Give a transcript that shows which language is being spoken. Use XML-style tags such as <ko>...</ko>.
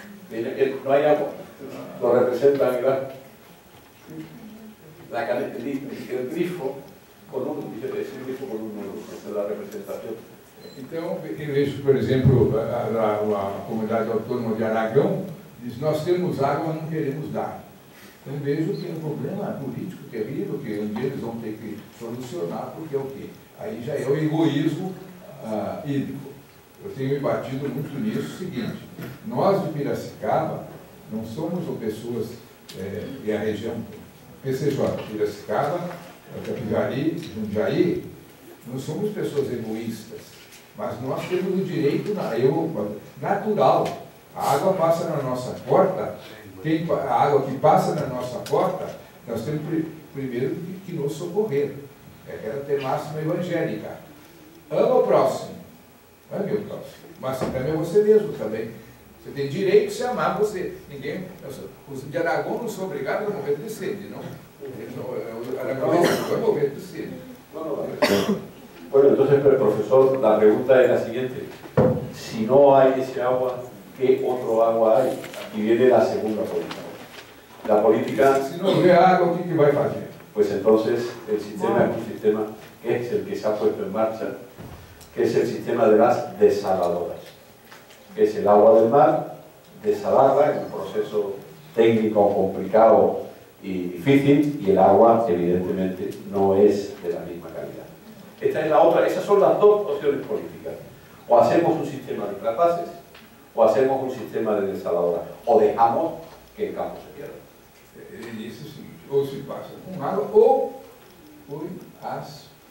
<es>No hay agua, lo representan igual. El grifo con un nudo, esa es la representación.</es> <pt>Então, eu vejo, por exemplo, a comunidade autônoma de Aragão diz: nós temos água, mas não queremos dar. Então, vejo que é um problema político terrível, que um dia eles vão ter que solucionar, porque é o quê? Aí já é o egoísmo hídrico. Eu tenho me batido muito nisso, o seguinte: nós de Piracicaba não somos pessoas, e a região PCJ, Piracicaba, Capivari, Jundiaí, não somos pessoas egoístas. Mas nós temos o direito natural. A água passa na nossa porta, a água que passa na nossa porta, nós temos primeiro que nos socorrer. É aquela máxima evangélica. Ama o próximo, ame o próximo, mas ame a você mesmo também. Você tem direito de se amar você. Os de Aragão não são obrigados a morrer de sede, não? O Aragão vai morrer de sede.</pt> <es>Bueno, entonces, profesor, la pregunta es la siguiente. Si no hay ese agua, ¿qué otro agua hay? Y viene la segunda política. La política... Si no hay agua, ¿qué va a hacer? Pues entonces el sistema es un sistema que es el que se ha puesto en marcha, que es el sistema de las desaladoras. Que es el agua del mar, desalarla, es un proceso técnico complicado y difícil, y el agua, evidentemente, no es de la misma calidad. Esta es la otra, esas son las dos opciones políticas. O hacemos un sistema de trasvases, o hacemos un sistema de desaladoras, o dejamos que el campo se pierda.</es> <pt>Ele disse o seguinte: ou se passa com água, ou põe as</pt>